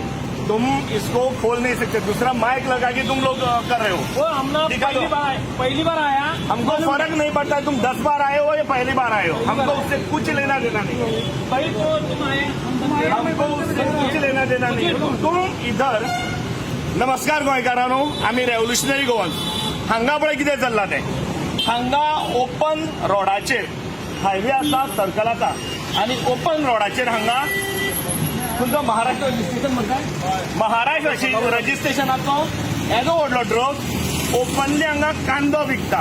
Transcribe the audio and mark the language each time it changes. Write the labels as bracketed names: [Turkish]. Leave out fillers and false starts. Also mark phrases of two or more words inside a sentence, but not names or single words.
[Hindi] तुम इसको खोल नहीं सकते, दूसरा माइक लगा के तुम लोग कर रहे हो। वो हम लोग पहली बार आया। हमको फर्क नहीं पड़ता तुम 10 बार आए हो या पहली बार आए हो, हमको उससे कुछ लेना देना नहीं। भाई तो तुम आए, हमको उससे कुछ लेना देना नहीं। तुम इधर [Konkani] नमस्कार गोंयकारांनो, आम्ही रेव्होल्युशनरी गोवन्स हांगा पळय कितें चल्लां तें, हांगा ओपन रोडाचेर हायवे आसा सर्कलाचा आणि ओपन रोडाचेर हांगा तुमचो महाराष्ट्र रजिस्ट्रेशन म्हणटा, महाराष्ट्र रजिस्ट्रेशनाचो येदो व्हडलो ट्रक ओपनली हांगा कांदो विकता.